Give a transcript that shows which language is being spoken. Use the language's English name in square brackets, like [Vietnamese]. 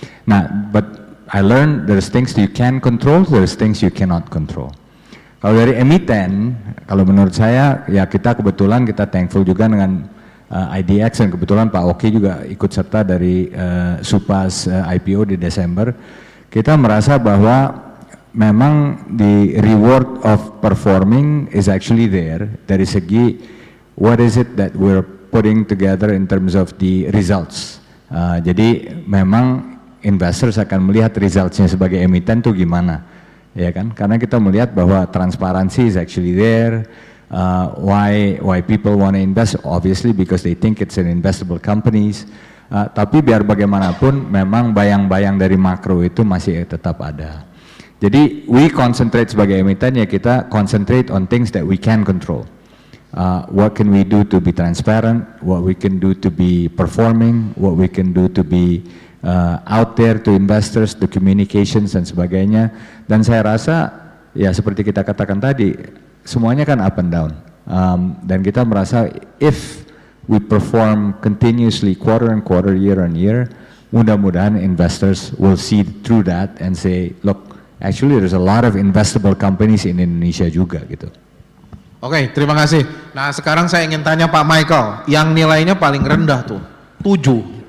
[English] Nah, but I learned there's things you can control, there's things you cannot control. [Indonesian] Kalau dari emiten, kalau menurut saya ya kita kebetulan kita thankful juga dengan IDX dan kebetulan Pak Oki juga ikut serta dari Supas IPO di Desember. Kita merasa bahwa memang [English] the reward of performing is actually there [Indonesian] dari segi [English] what is it that we're putting together in terms of the results. [Indonesian] Jadi memang investors akan melihat resultsnya sebagai emiten tuh gimana, ya kan? Karena kita melihat bahwa transparansi [English] is actually there. Why people want to invest? Obviously because they think it's an investable companies. [Indonesian] Tapi biar bagaimanapun, memang bayang-bayang dari makro itu masih tetap ada. Jadi [English] we concentrate [Indonesian] sebagai emiten ya kita [English] concentrate on things that we can control. What can we do to be transparent, what we can do to be performing, what we can do to be out there to investors, to communications [Indonesian] dan sebagainya. Dan saya rasa ya seperti kita katakan tadi, semuanya kan [English] up and down. [Indonesian] Dan kita merasa [English] if we perform continuously quarter on quarter, year on year, [Indonesian] mudah-mudahan [English] investors will see through that and say, look, actually there's a lot of investable companies in Indonesia [Indonesian] juga gitu. Oke, terima kasih. Nah, sekarang saya ingin tanya Pak Michael, yang nilainya paling rendah tuh, 7.